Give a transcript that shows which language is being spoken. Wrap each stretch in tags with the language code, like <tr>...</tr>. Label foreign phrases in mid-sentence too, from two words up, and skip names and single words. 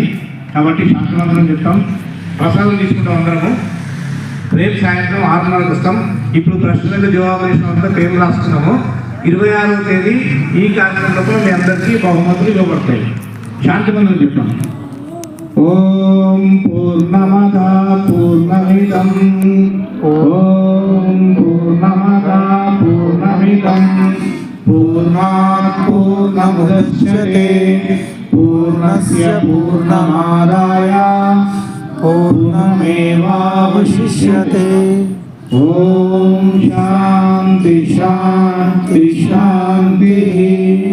<te>కాబట్టి శాస్త్రవంతం చెప్తాం. ప్రసాదం తీసుకుంటాం అందరము. రేపు సాయంత్రం 6:30కి వస్తాం. ఇప్పుడు ప్రశ్నలకు జవాబు ఇచ్చినంత పేరు రాస్తున్నాము. 26వ తేదీ ఈ కార్యక్రమంలో మీ అందరికీ బహుమతులు ఇవ్వబడతాయి. శాంతిబంధం చెప్తాం.</te> <sa>ఓం పూర్ణమద పూర్ణమిదం ఓం పూర్ణమద పూర్ణమిదం పూర్ణాత్ పూర్ణముదచ్యతే పూర్ణస్య పూర్ణమాదాయ పూర్ణమేవావశిష్యతే. ఓం శాంతి శాంతి శాంతి.</sa>